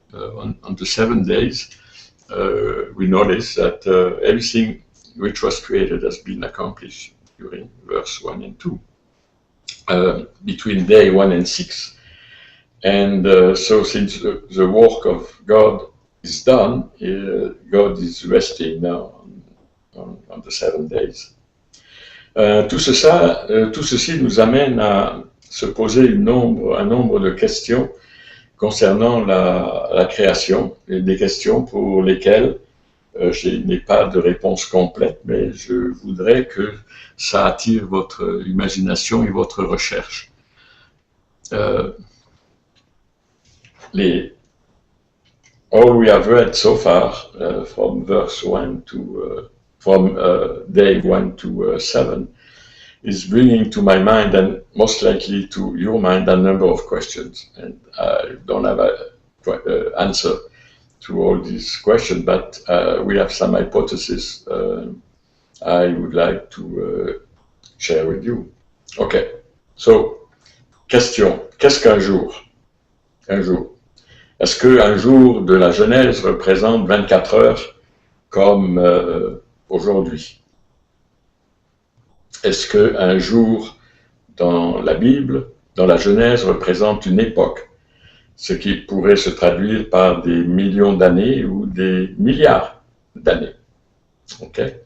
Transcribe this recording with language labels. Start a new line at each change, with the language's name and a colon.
English: On the 7 days, we notice that everything which was created has been accomplished during verse 1 and 2, between day 1 and 6. And so since the work of God is done, God is resting now on the 7 days.
French: Tout ceci nous amène à se poser un nombre de questions concernant la création, et des questions pour lesquelles je n'ai pas de réponse complète, mais je voudrais que ça attire votre imagination et votre recherche.
English: All we have read so far from verse 1 to from day 1 to 7 is bringing to my mind, and most likely to your mind, a number of questions. And I don't have an answer to all these questions, but we have some hypotheses I would like to share with you.
French: Okay, so, question, qu'est-ce qu'un jour? Un jour. Est-ce qu'un jour de la Genèse représente 24 heures comme aujourd'hui? Est-ce qu'un jour dans la Bible, dans la Genèse, représente une époque, ce qui pourrait se traduire par des millions d'années ou des milliards d'années? Ok.